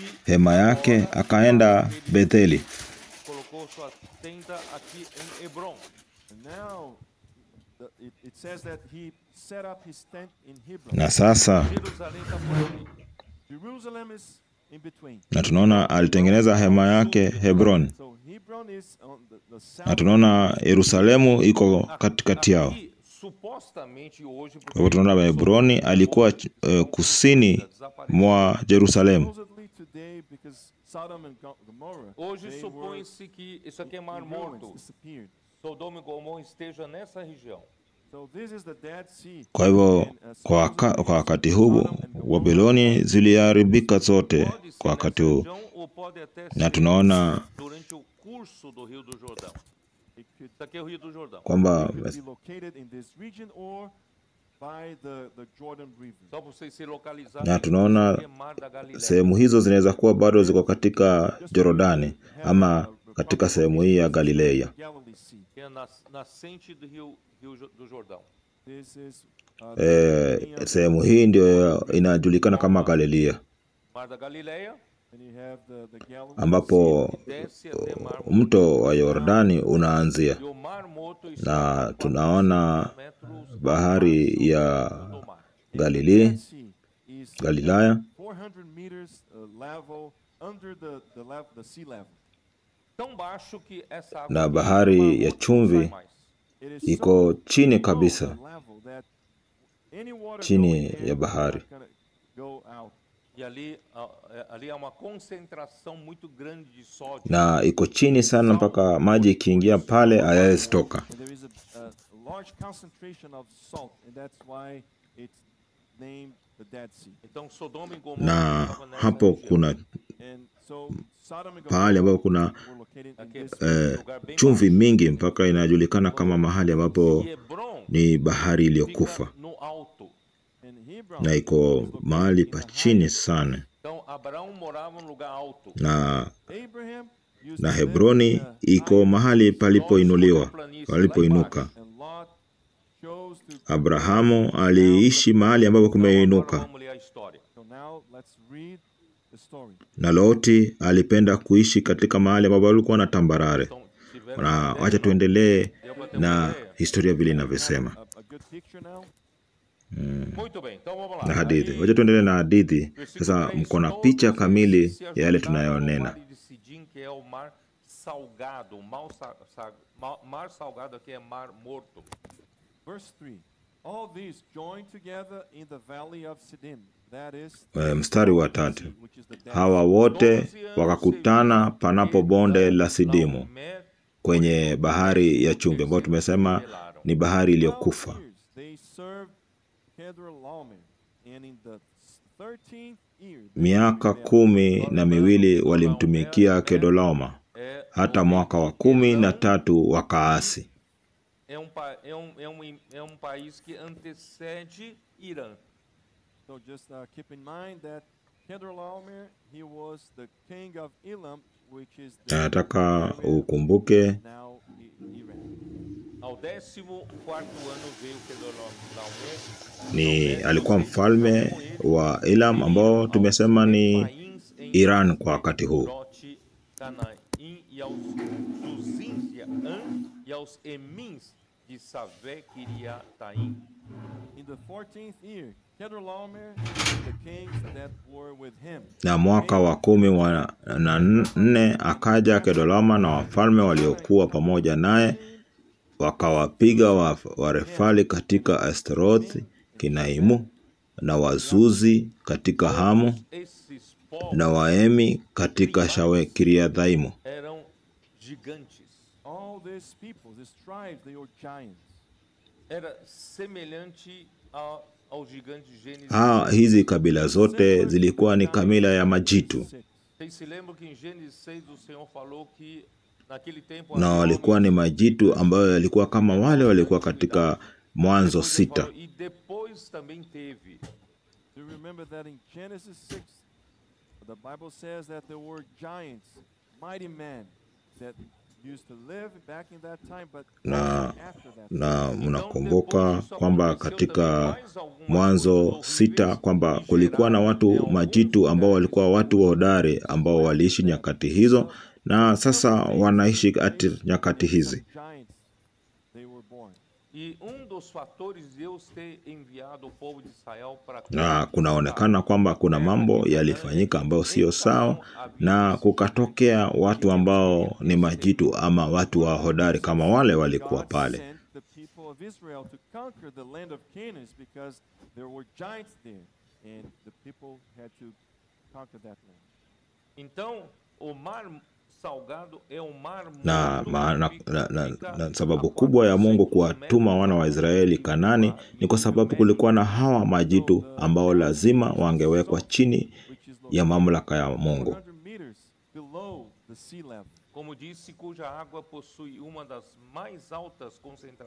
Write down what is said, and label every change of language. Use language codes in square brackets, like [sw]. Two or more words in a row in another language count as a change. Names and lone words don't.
[sw] hema yake akaenda Betheli, [pt] colocou sua tenda aqui em Hebron. [en] And now it says that he set up his tent in Hebron. [sw] na sasa [pt] Jerusalém está por ali. [en] Jerusalem is in between. [sw] na tunaona alitengeneza hema yake Hebron, [en] So Hebron is on the south. [sw] na tunaona Yerusalemu iko katikati yao. [pt] Aqui, supostamente hoje, [sw] Kwa hivyo tunaona Hebroni alikuwa kusini mwa Yerusalemu. [en] Supposedly today, because Sodom and Gomorrah, [pt] hoje [en] they [pt] supõe-se que isso aqui é Mar [en] were in ruins, [pt] Morto. [en] disappeared. [pt] Sodoma e Gomorra esteja nessa região. [en] So this is the Dead Sea. [sw] Kwa hivyo [en] And, [sw] kwa wakati huu Wabiloni ziliharibika zote [pt] Pode ser [sw] kwa wakati [pt] nessa [sw] huu, [pt] região ou pode até [sw] na [pt] ser [sw] tunaona [pt] durante o curso do Rio do Jordão. [en] it could, [pt] Isso aqui é o Rio do Jordão. [sw] kwamba [en] could be located in this region or by the Jordan River. [pt] Só para vocês se localizarem. [sw] na tunaona [pt] isso aqui é Mar da Galileia. [sw] sehemu hizo zinaweza kuwa bado ziko katika Jorodani ama katika sehemu hii ya Galilea. [en] Galilee Sea. [pt] Que é a nascente do Rio do Jordão. [en] This is [sw] Sehemu hii ndio inajulikana kama Galilea, [pt] Mar da Galileia [en] and you have the Galilee [sw] ambapo [pt] desce até Mar Morto. [sw] mto wa Yordani unaanzia, [pt] E o Mar Morto [sw] na [pt] está a [sw] tunaona [pt] 400 metros [sw] bahari ya [pt] do mar. [sw] Galilea, [en] Dead Sea is [sw] Galilaya, [en] 400 meters level under the sea level. [pt] Tão baixo que essa água [sw] na [pt] do [sw] bahari [pt] Mar [sw] ya [pt] Morto não [sw] chumvi [pt] sai mais. [en] It is [sw] iko [en] so [sw] chini [en] low [sw] kabisa, [en] the level that any water [sw] chini [en] going there [sw] ya [en] is [sw] bahari. [en] not gonna go out. [pt] E ali há uma concentração muito grande de sódio. [sw] na iko chini sana mpaka maji ikiingia pale hayawezi toka. [en] And there is a large concentration of salt, and that's why it's named the Dead Sea. [pt] Então Sodoma e Gomorra [sw] Na [pt] estavam nessa [sw] hapo [pt] região. [sw] kuna [en] And so Sodom and [sw] pahali ambapo kuna [en] were located in [pt] Aqui [en] this [pt] é lugar bem [sw] chumvi mingi mpaka inajulikana kama mahali ambapo [pt] E Hebron [sw] ni bahari iliyokufa, [pt] fica no alto. [en] and Hebron. [sw] na iko mahali pa chini sana, [pt] Então Abraão morava num lugar alto. [sw] na [en] Abraham used [sw] na [en] to live [sw] Hebroni [en] in a [sw] iko mahali palipoinuliwa, palipoinuka. [en] and Lot chose to. [sw] Abrahamu aliishi mahali ambapo [pt] Então, agora [sw] kumeinuka, [pt] vamos ler a história. [en] So now let's read the story. [sw] na Loti alipenda kuishi katika mahali ambapo palikuwa na tambarare. [pt] Então, tiveram [sw] Na [pt] uma [sw] wacha [pt] ideia? [sw] tuendelee [pt] Deu para ter uma [sw] na [pt] ideia? [sw] historia vile inavyosema [en] A good picture now. [pt] Muito bem, então vamos lá. [sw] na hadithi. [pt] Aí, [sw] Wacha tuendelee na hadithi [pt] versículo [sw] sasa. [pt] 3, [sw] Mko na [pt] todos [sw] picha [pt] eles [sw] kamili [pt] se [sw] ya yale [pt] ajuntaram no [sw] tunayonena. [pt] vale de Sidim, que é o mar salgado. Mar salgado aqui é mar morto. [en] Verse 3. All these joined together in the valley of Siddim. That is [sw] Mstari wa 3. [en] which is the Dead [sw] Hawa [en] Sea. [sw] wote wakakutana panapo bonde la Sidimu kwenye bahari ya chumvi, ambayo tumesema ni bahari iliyokufa. [en] 12 years they served Kedorlaomer, and in the 13th year [sw] Miaka 12 walimtumikia Kedorlaomer, hata mwaka wa 13 wakaasi. [pt] É país que antecede Irã. [en] So just keep in mind that Kedorlaomer, he was the king of Elam, which is the [sw] Nataka ukumbuke [en] now Iran. [pt] Ao 14º ano veio Kedorlaomer. [sw] ni alikuwa mfalme wa Elam, ambao tumesema ni Iran kwa wakati huu. [pt] Norte, Canaim e aos Zuzins de An e aos Emins de Savé Kiriataim. [en] In the 14th year, Kedorlaomer and the kings that were with him. [sw] Na mwaka wa 14 akaja Kedorlaomer na wafalme waliokuwa pamoja naye, wakawapiga Warefali katika Asterothi Kinaimu, na Wazuzi katika Hamu, [pt] Esses povos [sw] na Waemi katika Shawe Kiriathaimu. [pt] eram gigantes. [en] All these people, these tribes, they were giants. [pt] Era semelhante ao gigante de Gênesis. [sw] Hizi kabila zote zilikuwa ni kamila ya majitu, [pt] Vocês se lembram que em Gênesis 6 o Senhor falou que naquele tempo [sw] na walikuwa ni majitu ambayo yalikuwa kama wale walikuwa katika Mwanzo 6. [pt] E depois também teve. [en] Do you remember that in Genesis 6, the Bible says that there were giants, mighty men that used to live back in that time, but [sw] Na [en] after that. [sw] na mnakumbuka kwamba katika Mwanzo 6 kwamba kulikuwa na watu majitu ambao walikuwa watu hodari ambao waliishi nyakati hizo, na sasa wanaishi katika nyakati hizi. [en] Giants, they were born. [pt] E dos fatores de Deus ter enviado o povo de Israel para [sw] Na kunaonekana kwamba kuna mambo yalifanyika ambayo sio sawa, na kukatokea watu ambao ni majitu ama watu wa hodari kama wale walikuwa [en] God [sw] pale. [en] sent the people of Israel to conquer the land of Canaan because there were giants there, and the people had to conquer that land. [pt] Então, o mar salgado é o mar [sw] Na sababu kubwa ya Mungu kuwatuma wana wa Israeli Kanani ni kwa sababu kulikuwa na hawa majitu ambao lazima wangewekwa chini ya mamlaka ya Mungu. [en] 400 meters below the sea level. [pt] como disse, cuja água possui uma das mais altas concentrações.